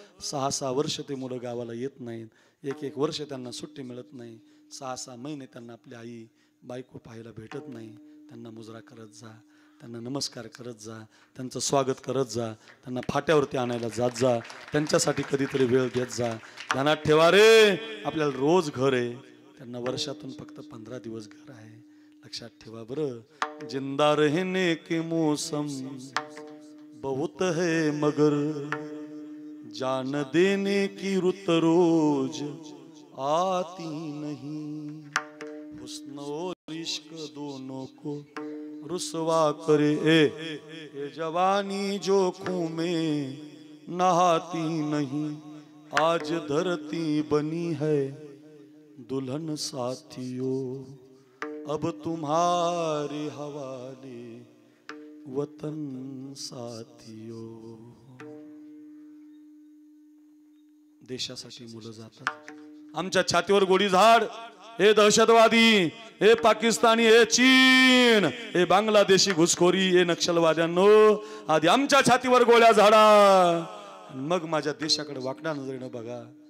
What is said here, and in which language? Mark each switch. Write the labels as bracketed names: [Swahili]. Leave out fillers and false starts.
[Marathi] 6-6 वर्ष ते मुलं गावाला येत नाहीत, 1-1 वर्ष त्यांना सुट्टी मिळत नाही, 6-6 महिने त्यांना आपली आई बायको पाहायला भेटत नाही. त्यांना मुजरा करत जा, त्यांना नमस्कार करत जा, त्यांचं स्वागत करत जा, त्यांना फाट्यावरती आणायला जात जा, त्यांच्यासाठी कधीतरी वेळ देत जा. ध्यानात ठेवा रे, आपल्याला रोज घर आहे, त्यांना वर्षातून फक्त 15 दिवस घर आहे. लक्षात ठेवा बरं, [Hindi] जिंदा रहने के मौसम बहुत है मगर जान देने की रुत रोज आती नहीं। हुस्न और इश्क दोनों को रुसवा करे ये जवानी जो खून में नहाती नहीं। आज धरती बनी है दुल्हन साथियों, अब तुम्हारे हवाले वतन साथियों। [Marathi] देशासाठी मुलं जातात, आमच्या छातीवर गोळी झाड, हे दहशतवादी, हे पाकिस्तानी, हे चीन, हे बांगलादेशी घुसखोरी, हे नक्षलवाद्यांनो, आधी आमच्या छातीवर गोळ्या झाडा, मग माझ्या देशाकडे वाकड्या नजरेनं बघा.